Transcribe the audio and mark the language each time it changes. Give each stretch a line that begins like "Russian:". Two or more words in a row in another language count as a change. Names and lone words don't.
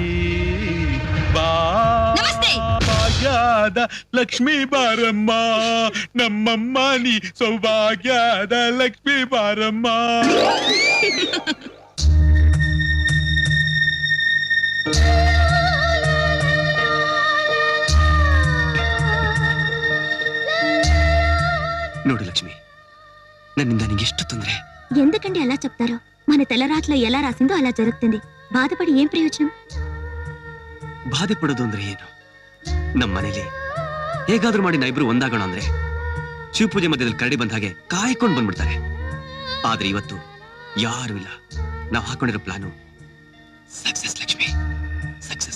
Kannada: ಭಾಗ್ಯದ ಲಕ್ಷ್ಮೀ ಬಾರಮ್ಮ, ನಮ್ಮಮ್ಮ ನೀ ಸೌಭಾಗ್ಯದ ಲಕ್ಷ್ಮೀ ಬಾರಮ್ಮ. ನೋಡು ಲಕ್ಷ್ಮಿ, ನನ್ನಿಂದ ನೀಕು ಎಷ್ಟು ತೊಂದರೆ.
Telugu: ఎందుకండి అలా చెప్తారు? మన తెల్లరాట్లో ఎలా రాసిందో అలా జరుగుతుంది. బాధపడి ఏం ప్రయోజనం?
Kannada: ಬಾಧೆ ಪಡೋದು ಅಂದ್ರೆ ಏನು? ನಮ್ಮ ಮನೇಲಿ ಹೇಗಾದ್ರೂ ಮಾಡಿ ನಾವಿಬ್ರು ಒಂದಾಗೋಣ ಅಂದ್ರೆ ಶಿವಪೂಜೆ ಮಧ್ಯದಲ್ಲಿ ಕರಡಿ ಬಂದ ಹಾಗೆ ಕಾಯ್ಕೊಂಡು ಬಂದ್ಬಿಡ್ತಾರೆ. ಆದ್ರೆ ಇವತ್ತು ಯಾರು ಇಲ್ಲ. ನಾವು ಹಾಕೊಂಡಿರೋ ಪ್ಲಾನು ಸಕ್ಸಸ್ ಲಕ್ಷ್ಮಿ, ಸಕ್ಸಸ್.